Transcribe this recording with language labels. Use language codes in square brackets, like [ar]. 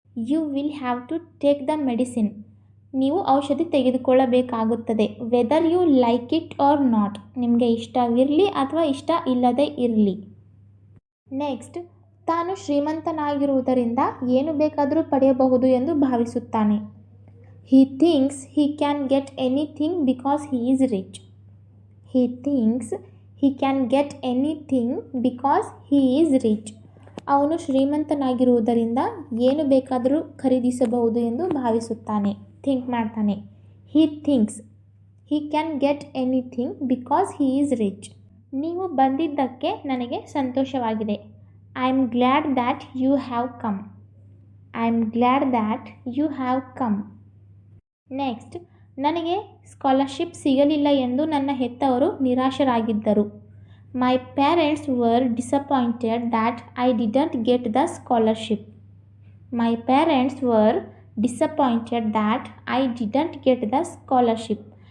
[en] you will have to take the medicine [kn] ನೀವು ಔಷಧಿ ತೆಗೆದುಕೊಳ್ಳಬೇಕಾಗುತ್ತದೆ. [en] whether you like it or not [kn] ನಿಮಗೆ ಇಷ್ಟವಿರಲಿ ಅಥವಾ ಇಷ್ಟ ಇಲ್ಲದೇ ಇರಲಿ. ನೆಕ್ಸ್ಟ್, ತಾನು ಶ್ರೀಮಂತನಾಗಿರುವುದರಿಂದ ಏನು ಬೇಕಾದರೂ ಪಡೆಯಬಹುದು ಎಂದು ಭಾವಿಸುತ್ತಾನೆ. [en] He thinks he can get anything because he is rich. He thinks he can get anything because he is rich. [kn] ಅವನು ಶ್ರೀಮಂತನಾಗಿರುವುದರಿಂದ ಏನು ಬೇಕಾದರೂ ಖರೀದಿಸಬಹುದು ಎಂದು ಭಾವಿಸುತ್ತಾನೆ, ಥಿಂಕ್ ಮಾಡ್ತಾನೆ. [en] He thinks he can get anything because he is rich. [kn] ನೀವು ಬಂದಿದ್ದಕ್ಕೆ ನನಗೆ ಸಂತೋಷವಾಗಿದೆ. [en] I am glad that you have come. I am glad that you have come. [kn] Next, ನನಗೆ ಸ್ಕಾಲರ್ಶಿಪ್ ಸಿಗಲಿಲ್ಲ ಎಂದು ನನ್ನ ಹೆತ್ತವರು ನಿರಾಶರಾಗಿದ್ದರು. [en] My parents were disappointed that I didn't get the scholarship. My parents were disappointed that I didn't get the scholarship.